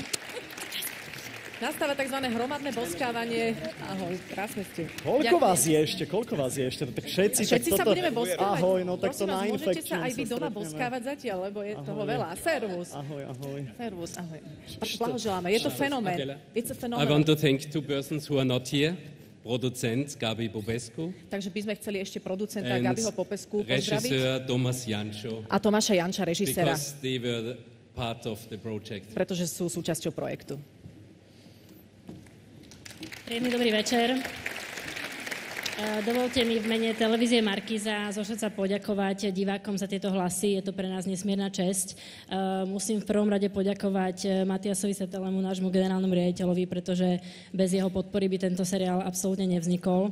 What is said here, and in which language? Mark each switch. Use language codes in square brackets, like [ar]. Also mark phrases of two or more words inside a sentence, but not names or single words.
[sk] Nastáva tzv. Hromadné boskávanie. Ahoj, krásne ste. Koľko vás je ešte? Tak všetci sa budeme boskávať. Ahoj, no tak to na Môžete infekčnom sa aj vy doma boskávať zatiaľ, lebo je toho veľa. Servus. Ahoj. Servus, ahoj. Blahoželáme, je to fenomén. [en] It's a phenomenon. I want to thank two persons who are not here. [sk] Producent Gabi Popescu. Takže by sme chceli ešte producenta Gabiho Popescu pozdraviť. Režiseur Tomáš Jančo. A Tomáša Janča, režiséra. [en] Because they were part of the project. [sk] Pretože sú súčasťou projektu. Príjemný dobrý večer. Dovolte mi v mene televízie Markíza zo srdca poďakovať divákom za tieto hlasy. Je to pre nás nesmierna česť. Musím v prvom rade poďakovať Matiasovi Setelemu, nášmu generálnemu riaditeľovi, pretože bez jeho podpory by tento seriál absolútne nevznikol.